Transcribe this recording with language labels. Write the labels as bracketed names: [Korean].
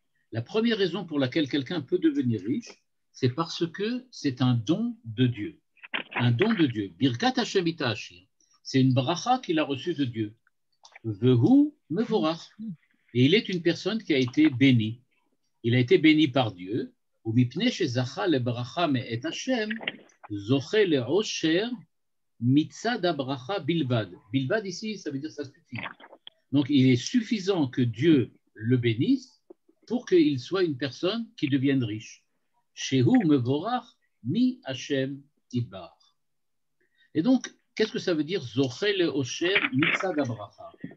[French] La première raison pour laquelle quelqu'un peut devenir riche, c'est parce que c'est un don de Dieu. Un don de Dieu. [Hebrew] Birkat Hashem itashi. [French] C'est une bracha qu'il a reçue de Dieu. [Hebrew] Vehu mevorach. [French] Et il est une personne qui a été bénie. Il a été béni par Dieu. [Hebrew] ומפני שזכה לברכה מאת השם, זוכה לעושר מצד הברכה בלבד. [French] בלבד ici, ça veut dire ça suffit. Donc, il est suffisant que Dieu le bénisse pour qu'il soit une personne qui devienne riche. [Hebrew] Shehu mevorach mi Hashem idbar. [French] Et donc, qu'est-ce que ça veut dire [Hebrew] zoché le'osher mitzad habracha?